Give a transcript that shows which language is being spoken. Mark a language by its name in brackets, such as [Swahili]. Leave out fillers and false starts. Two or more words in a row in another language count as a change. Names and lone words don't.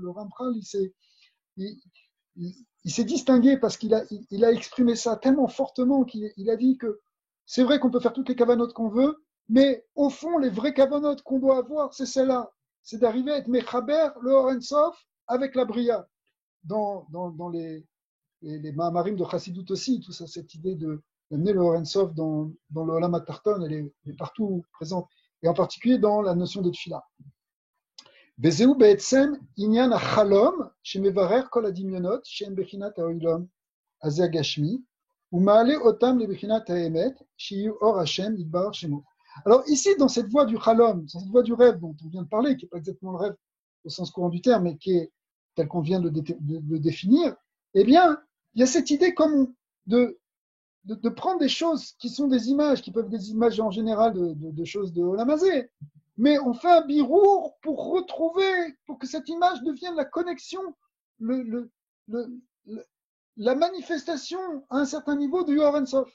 [French] Le Ramchal, il, il s'est distingué parce qu'il a exprimé ça tellement fortement qu'il a dit que c'est vrai qu'on peut faire toutes les cavanotes qu'on veut, mais au fond, les vraies cavanotes qu'on doit avoir, c'est celle-là. C'est d'arriver à être Mechaber, le Horensof, avec la Bria. Dans les Mahamarim de Chassidut aussi, tout ça, cette idée d'amener le Horensof dans le [Hebrew] עולם התחתון, [French] elle est partout présente. Et en particulier dans la notion de Tfila. [Hebrew] וזהו בעצם עניין החלום שמברר כל הדמיונות שהם בחינת העולם הזה הגשמי ומעלה אותם לבחינת האמת שיהיו אור השם יתברך שמו. [French] Alors ici, dans cette voie du chalom, dans cette voie du rêve dont on vient de parler, qui n'est pas exactement le rêve au sens courant du terme, mais qui est tel qu'on vient de définir, eh bien, il y a cette idée comme de prendre des choses qui sont des images, qui peuvent être des images en général de choses de [Hebrew] עולם הזה, [French] mais on fait un birour pour retrouver, pour que cette image devienne la connexion, le, la manifestation à un certain niveau du [Hebrew] אור אין סוף.